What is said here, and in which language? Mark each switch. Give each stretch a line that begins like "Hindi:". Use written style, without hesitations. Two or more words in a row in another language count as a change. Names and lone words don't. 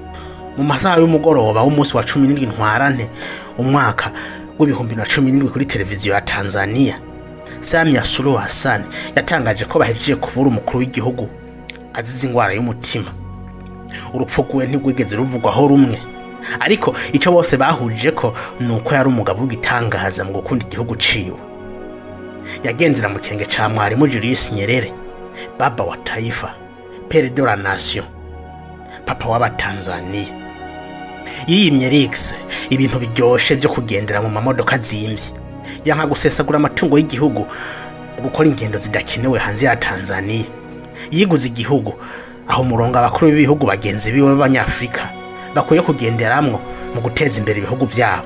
Rundi: Mu masaha y'umugoroba w'umunsi wa 17 Ntwarante umwaka wa 2017 kuri televiziyo ya Tanzania, Samia Suluhu Hassan yatangaje ko bahejeje kubura umukuru w'igihugu azize ingwara y'umutima. Urupfu rwe ntigwigeze ruvugwaho rumwe, ariko icyo bose bahurije ko nuko yari umugabo w'igitangaza mu gukunda igihugu ciwe. Yagenzera mu kirenge ca Mwalimu Julius Nyerere,
Swahili: baba wa taifa,
French: pere de la nation,
Rundi: papa w'abatanzania. Yiyimye Rix ibintu biryoshe byo kugendera mu mamodoka zimvye, yanka gusesagura amatungo y'igihugu, gukora ingendo zidakenewe hanze ya Tanzania. Yiguze igihugu aho muronga abakuru b'ibihugu bagenzi biwe b'Abanyafrika bakuye kugenderamwo mu guteza imbere ibihugu byabo.